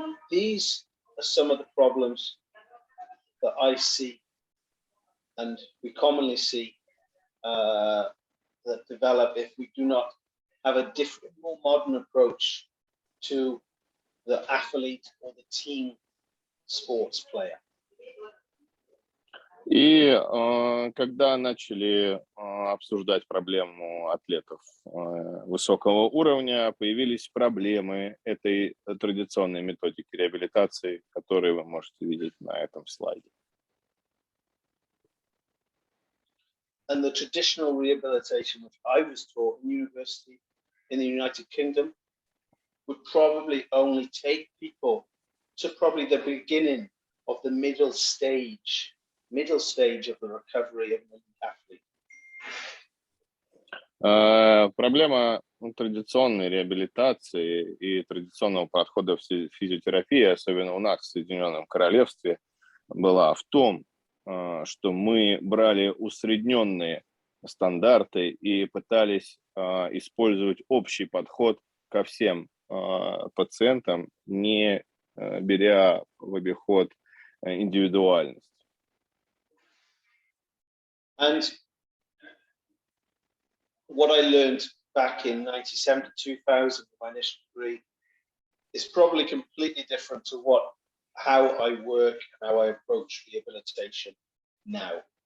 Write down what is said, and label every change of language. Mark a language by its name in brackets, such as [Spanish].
[English] These are some of the problems that I see and we commonly see that develop if we do not have a different, more modern approach to the athlete or the team sports player. [Russian] И когда начали обсуждать проблему атлетов высокого уровня, появились проблемы этой традиционной методики реабилитации, которые вы можете видеть на этом слайде. [English] And the traditional rehabilitation which I was taught in university in the United Kingdom would probably only take people to probably the beginning of the middle stage of the recovery of an athlete. [Russian] Проблема традиционной реабилитации и традиционного подхода в физиотерапии, особенно у нас в Соединенном Королевстве, была в том, что мы брали усредненные стандарты и пытались использовать общий подход ко всем пациентам, не беря в обиход индивидуальность. [English] And what I learned back in 1997 to 2000, my initial degree, is probably completely different to how I work and how I approach rehabilitation now.